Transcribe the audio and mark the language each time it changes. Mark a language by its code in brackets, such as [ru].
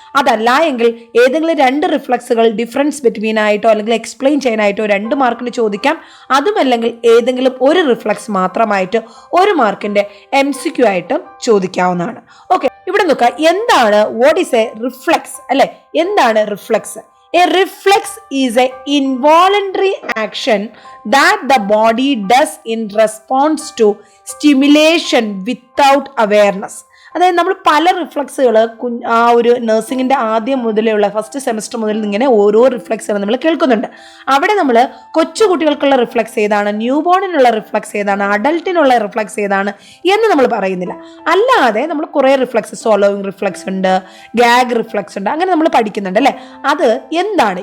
[ml] അതല്ല എങ്കിൽ ഏതെങ്കിലും 2 റിഫ്ലക്സുകൾ ഡിഫറൻസ് ബിറ്റ്വീൻ ആയിട്ടോ അല്ലെങ്കിൽ എക്സ്പ്ലെയിൻ ചെയ്യാനായിട്ടോ 2 മാർക്കിന് ചോദിക്കാം. അതുമല്ലെങ്കിൽ ഏതെങ്കിലും ഒരു റിഫ്ലക്സ് മാത്രമായിട്ട് 1 മാർക്കിന്റെ MCQ ആയിട്ടും ചോദിക്കാവുന്നതാണ്. ഓക്കെ, ഇവിടെ നോക്കുക, എന്താണ് [en] what is a reflux [ml] അല്ലെ? എന്താണ് reflux? [en] A reflex is an involuntary action that the body does in response to stimulation without awareness. [ml] അതായത് നമ്മൾ പല റിഫ്ലക്സുകൾ ആ ഒരു നഴ്സിംഗിൻ്റെ ആദ്യം മുതലുള്ള ഫസ്റ്റ് സെമസ്റ്റർ മുതൽ ഇങ്ങനെ ഓരോ റിഫ്ലക്സുകൾ നമ്മൾ കേൾക്കുന്നുണ്ട്. അവിടെ നമ്മൾ കൊച്ചു കുട്ടികൾക്കുള്ള റിഫ്ലക്സ് ഏതാണ്, ന്യൂബോണിനുള്ള റിഫ്ലക്സ് ഏതാണ്, അഡൽട്ടിനുള്ള റിഫ്ലക്സ് ഏതാണ് എന്ന് നമ്മൾ പറയുന്നില്ല. അല്ലാതെ നമ്മൾ കുറേ റിഫ്ലക്സ്, സോളോയിങ് റിഫ്ലക്സ് ഉണ്ട്, ഗാഗ് റിഫ്ലക്സ് ഉണ്ട്, അങ്ങനെ നമ്മൾ പഠിക്കുന്നുണ്ട് അല്ലേ? അത് എന്താണ്?